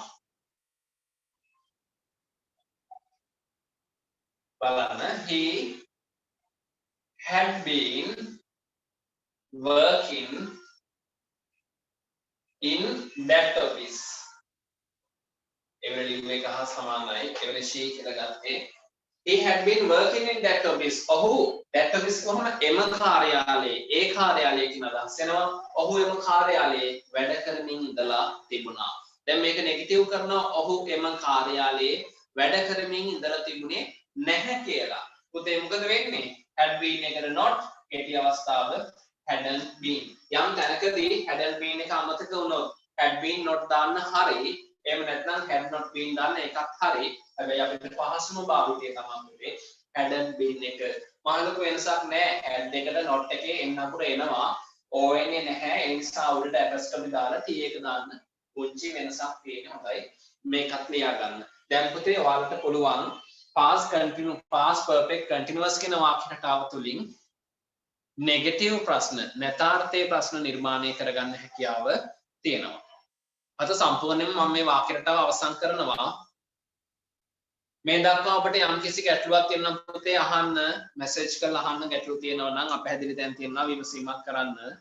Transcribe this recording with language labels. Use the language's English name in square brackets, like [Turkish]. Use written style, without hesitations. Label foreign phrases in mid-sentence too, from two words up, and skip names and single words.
[English] බලන්න he had been working in that office [Sinhala] එවල ලිව් එක හා සමානයි එවල she කියලා ගත්තේ [English] he had been working in that office [Sinhala] ඔහු [English] that office [Sinhala] කොහොමද එම කාර්යාලයේ ඒ කාර්යාලයේ කියන අදහස එනවා ඔහු එම කාර්යාලයේ වැඩ කරමින් ඉඳලා තිබුණා දැන් මේක නෙගටිව් කරනවා ඔහු එම කාර්යාලයේ වැඩ කරමින් ඉඳලා තිබුණේ නැහැ කියලා පුතේ මොකද වෙන්නේ [English] had been [Sinhala] එකට not කෙටි අවස්ථාව [English] hadn't been [Sinhala] යම් තැනකදී [English] hadn't been [Sinhala] එක අමතක වුණොත් [English] had been not [Sinhala] දාන්න හරි එහෙම නැත්නම් [English] had not been [Sinhala] දාන්න එකක් හරි හැබැයි අපිට පහසුම භාවිතය තමයි [English] hadn't been [Sinhala] එක මහලොකු වෙනසක් නැහැ had එකට not එකේ එන්න අකුර එනවා O වෙන්නේ නැහැ. ඒ නිසා උඩට apostrophe දාලා T එක දාන්න. පුංචි වෙනසක් තියෙන හොඳයි. මේකත් ලියා ගන්න. දැන් පුතේ ඔයාලට පුළුවන් [English] past perfect continuous [Sinhala] කියන වාක්‍ය රටාව තුලින් නෙගටිව් ප්‍රශ්න නැතාර්ථයේ ප්‍රශ්න නිර්මාණය කරගන්න හැකියාව තියෙනවා. අද සම්පූර්ණයෙන්ම මම මේ වාක්‍ය රටාව අවසන් කරනවා. මේ දක්වා ඔබට යම් කිසි ගැටලුවක් තියෙනවා පුතේ අහන්න මැසේජ් කරලා අහන්න ගැටලු තියෙනවා නම් අපහැදිලි තැන් තියෙනවා විමසීමක් කරන්න.